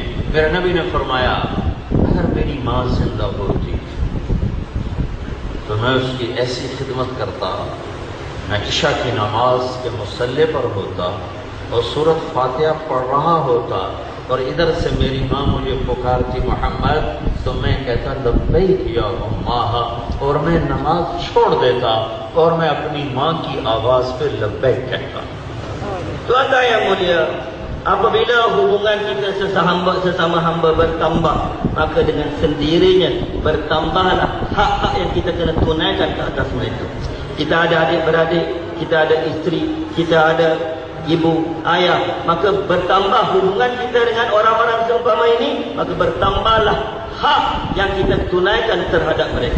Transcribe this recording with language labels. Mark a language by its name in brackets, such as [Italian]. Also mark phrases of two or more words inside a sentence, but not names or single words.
[Urdu] میرے نبی نے فرمایا اگر میری ماں زندہ ہوتی تو میں اس کی ایسی خدمت کرتا، میں عشاء کی نماز کے مصلی پر ہوتا اور سورۃ فاتحہ پڑھ رہا ہوتا اور ادھر سے میری ماں مجھے پکارتی محمد، تو میں کہتا لبیک یا اماں، اور میں نماز چھوڑ دیتا اور میں اپنی ماں کی آواز پہ لبیک کہتا۔ [Malay] Tuan-tuan yang mulia, apabila hubungan kita sesama hamba bertambah, maka dengan sendirinya bertambahlah hak-hak yang kita kena tunaikan ke atas mereka. Kita ada adik-beradik, kita ada isteri, kita ada ibu, ayah, maka bertambah hubungan kita dengan orang-orang seumpama ini, maka bertambahlah hak yang kita tunaikan terhadap mereka.